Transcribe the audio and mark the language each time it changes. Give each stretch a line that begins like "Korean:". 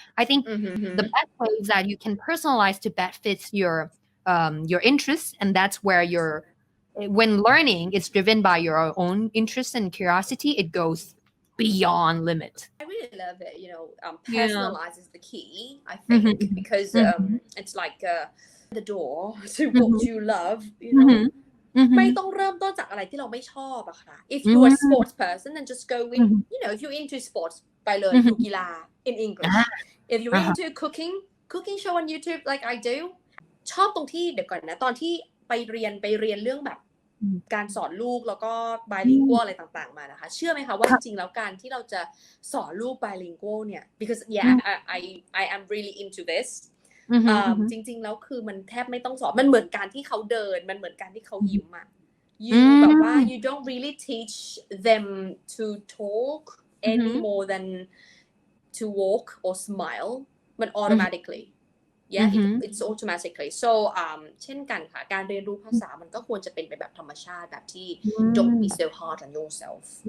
English: I think the best way is that you can personalize to best fits your interests, and that's where when learning is driven by your own interest and curiosity, it goes beyond limit. I really love it. Personalize is the key, I think, because it's like the door to what you love.
Thai: ไม่ต้องเริ่มต้นจากอะไรที่เราไม่ชอบอะค่ะ
English: If you are a sports person, then just go in. If you're into sports,
Thai: ไปเลยดูกีฬา
English: in English. If you're into cooking show on YouTube like I do.
Thai: ชอบตรงที่เดี๋ยวก่อนนะตอนที่ไปเรียนเรื่องแบบการสอนลูกแล้วก็ bilingual อะไรต่างๆมานะคะเชื่อไหมคะว่าจริงๆแล้วการที่เราจะสอนลูก bilingual เนี่ย
English: because I am really into this
Thai: จริงๆแล้วคือมันแทบไม่ต้องสอนมันเหมือนการที่เขาเดินมันเหมือนการที่เขายิ้มอะ แบบว่า
English: you don't really teach them to talk any more than to walk or smile
Thai: มัน automatically
English: it's automatically so
Thai: เช่นกันค่ะการเรียนรู้ภาษามันก็ควรจะเป็นไปแบบธรรมชาติแบบที่
English: don't be so hard on yourself